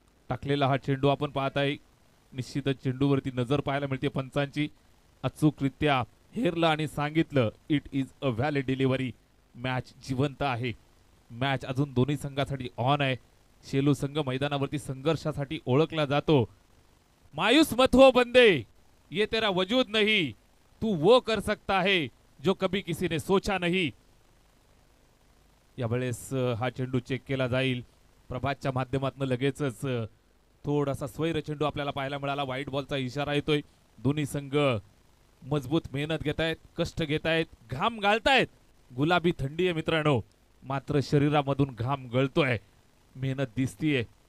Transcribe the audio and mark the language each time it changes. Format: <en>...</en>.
<mr>टाकलेला हा चेंडू आपण पाहत आहे. निश्चितच चेंडूवरती नजर पाहायला मिळते पंचांची. अचूकरित्या हेरलं आणि सांगितलं</mr> <en>It is a valid delivery.</en> <mr>Match जिवंत आहे. मॅच अजून दोन्ही संघासाठी ऑन आहे. शेलू संघ मैदानावरती संघर्षासाठी ओळखला जातो.</mr> <hi>मायूस मत हो बंदे, ये तेरा वजूद नहीं, तू वो कर सकता है जो कभी किसी ने सोचा नहीं.</hi> <mr>यावेळेस हा चेंडू चेक केला जाईल. प्रभातच्या माध्यमातून लगेचच थोडासा स्वैर चेंडू आपल्याला पाहायला मिळाला. व्हाईट बॉलचा इशारा येतोय. दोन्ही संघ मजबूत मेहनत घेतायत, कष्ट घेतायत, घाम गाळतायत. गुलाबी थंडी आहे मित्रांनो, मात्र शरीरामधून घाम गळतोय, मेहनत दिसतीये.</mr>